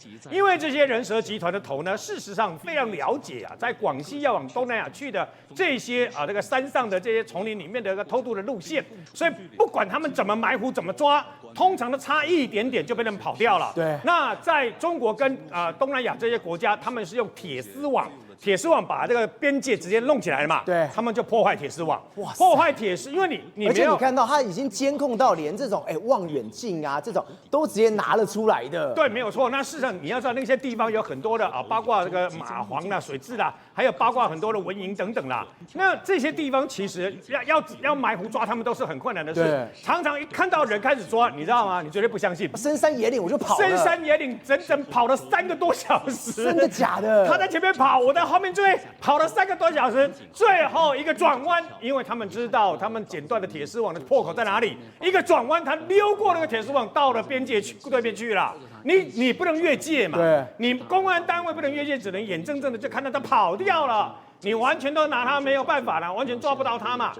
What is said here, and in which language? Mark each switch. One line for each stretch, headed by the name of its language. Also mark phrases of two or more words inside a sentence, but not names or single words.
Chinese: 因為這些人蛇集團的頭呢，事實上非常了解在廣西要往東南亞去的這些這個山上的這些叢林裡面的一個偷渡的路線，所以不管他們怎麼埋伏、怎麼抓，通常都差一點點就被他們跑掉了。對，那在中國跟東南亞這些國家，他們是用鐵絲網把這個邊界直接弄起來了嘛？對，他們就破壞鐵絲網，破壞鐵絲，因為你而且你看到他已經監控到連這種望遠鏡啊這種都直接拿了出來的。對，沒有錯。那事實上你要知道那些地方有很多的包括這個螳螂啦、水蛭啦， 還有包括很多的文營等等啦。那這些地方其實要埋伏抓他們都是很困難的事，常常一看到人開始抓，你知道嗎？你絕對不相信，深山野嶺我就跑了，深山野嶺整整跑了3個多小時，真的假的？他在前面跑，我在後面追，跑了3 個多小時，最後一個轉彎，因為他們知道他們剪斷的鐵絲網的破口在哪裡，一個轉彎，他溜過那個鐵絲網，到了邊界去對面去了。你不能越界嘛，對，你公安單位不能越界，只能眼睜睜的就看到他跑掉了。你完全都拿他沒有辦法了，完全抓不到他嘛。